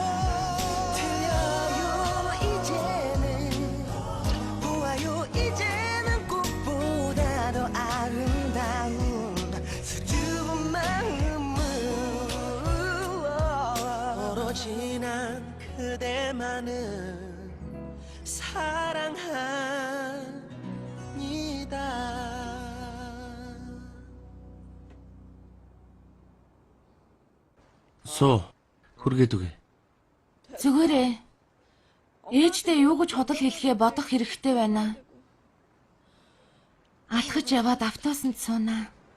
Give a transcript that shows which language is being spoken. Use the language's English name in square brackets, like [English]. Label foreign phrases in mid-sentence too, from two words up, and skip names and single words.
[Korean] 들려요 이제는 보아요 이제는 꽃보다 더 아름다운 수줍은 마음은 오로지 난 그대만을 사랑합니다 [Mongolian] Суу. Хүргээд үгүй. Зүгээрээ. Ээжтэй юу гэж худал хэлхээ бодох хэрэгтэй байна. Алхаж яваад автобусанд суунаа.